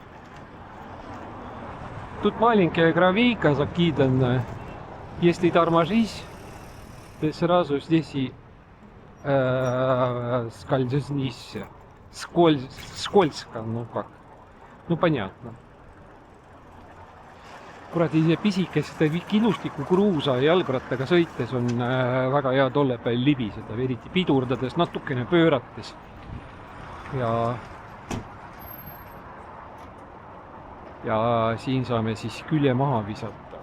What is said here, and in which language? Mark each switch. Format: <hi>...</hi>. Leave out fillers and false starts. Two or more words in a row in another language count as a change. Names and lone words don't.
<ru>Тут маленькая гравийка закиданная. Если торможись, ты сразу здесь и скользнись. Скользко, ну как. Ну понятно.</ru> <et>kuradi see pisikeste killustiku kruusa jalgrattaga sõites on väga hea tolle peal libiseda, eriti pidurdades, natukene pöörates. Ja siin saame siis külje maha visata.</et>